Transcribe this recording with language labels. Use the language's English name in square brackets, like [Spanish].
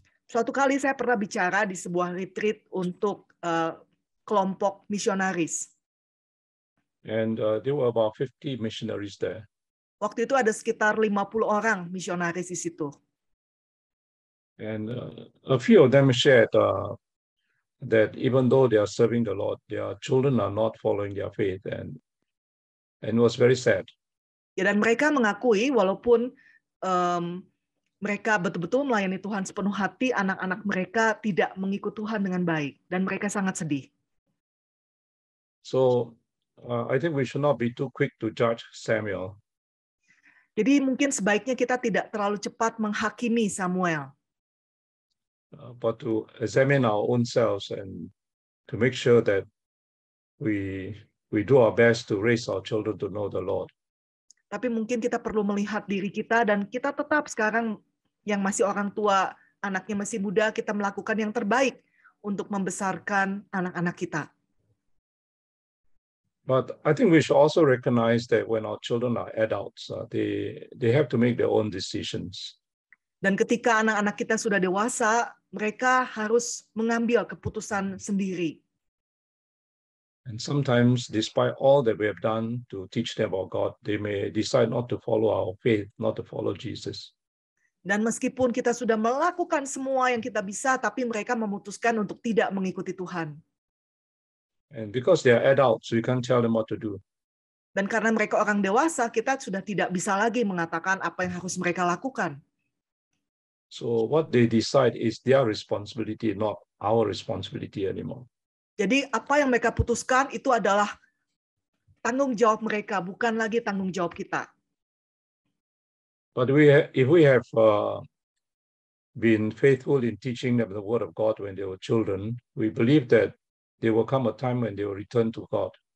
[Indonesian] Suatu kali saya pernah bicara di sebuah retreat untuk kelompok misionaris. [English] And there were about 50 missionaries there. [Indonesian] Waktu itu ada sekitar 50 orang misionaris di situ. [English] And a few of them shared that even though they are serving the Lord, their children are not following their faith, and it was very sad. [Indonesian] Ya, dan mereka mengakui walaupun mereka betul-betul melayani Tuhan sepenuh hati, anak-anak mereka tidak mengikut Tuhan dengan baik, dan mereka sangat sedih. [English] So I think we should not be too quick to judge Samuel. [Indonesian] Jadi mungkin sebaiknya kita tidak terlalu cepat menghakimi Samuel. [English] But to examine our own selves and to make sure that we do our best to raise our children to know the Lord. [Indonesian] Tapi mungkin kita perlu melihat diri kita, dan kita tetap sekarang yang masih orang tua, anaknya masih muda, kita melakukan yang terbaik untuk membesarkan anak-anak kita. [English] But I think we should also recognize that when our children are adults, they have to make their own decisions. [Indonesian] Dan ketika anak-anak kita sudah dewasa, mereka harus mengambil keputusan sendiri. [English] And sometimes, despite all that we have done to teach them about God, they may decide not to follow our faith, not to follow Jesus. [Indonesian] Dan meskipun kita sudah melakukan semua yang kita bisa, tapi mereka memutuskan untuk tidak mengikuti Tuhan. [English] And because they are adults, we can't tell them what to do. [Indonesian] Dan karena mereka orang dewasa, kita sudah tidak bisa lagi mengatakan apa yang harus mereka lakukan. [English] So what they decide is their responsibility, not our responsibility anymore. [Indonesian] Jadi apa yang mereka putuskan itu adalah tanggung jawab mereka, bukan lagi tanggung jawab kita. [English] But if we have been faithful in teaching them the word of God when they were children, we believe that there will come a time when they will return to God.